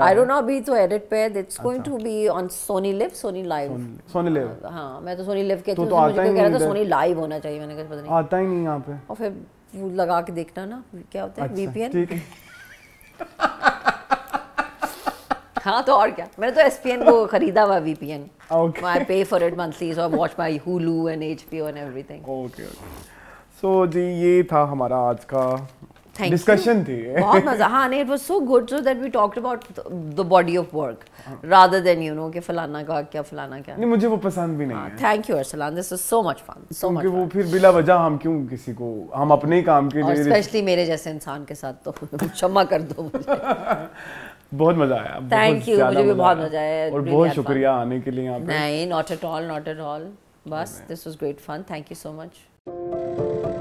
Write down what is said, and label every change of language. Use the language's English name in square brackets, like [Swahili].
[English] I don't know, [Urdu] ابھی تو edit پہ [English] it's going to be on Sony Live, Sony Live. Sony Live. [Urdu] ہاں, میں تو Sony Live کے تھرو مجھے کہہ رہا تھا Sony Live ہونا چاہیے, میں نے کہا پتہ نہیں آتا ہی نہیں یہاں پہ. اور پھر وہ لگا کے دیکھنا نا کیا ہوتا ہے وی پی این. ٹھیک ہے. ہاں تو اور کیا, میں نے تو ایس پی این کو خریدا ہوا وی پی N. [English] Okay. I pay for it monthly, so I watch my Hulu and HBO and everything. Okay. [Urdu] سو جی یہ تھا ہمارا آج کا ڈسکشن تھی. بہت مزہ, ہاں نہیں, [English] it was so good so that we talked about the body of work rather than you know [Urdu] کہ فلانا کا کیا فلانا کیا. نہیں مجھے وہ پسند بھی نہیں ہے. [English] Thank you Arsalan, this was so much fun, so much fun. [Urdu] وہ پھر بلا وجہ ہم کیوں کسی کو, ہم اپنے ہی کام کے لیے, اسپیشلی میرے جیسے انسان کے ساتھ تو क्षमा کر دو مجھے. بہت مزہ آیا. تھینک یو, مجھے بھی بہت مزہ آیا اور بہت شکریہ آنے کے لیے یہاں پہ. [English] نہیں, not at all, not at all. بس this was great fun. Thank you so much.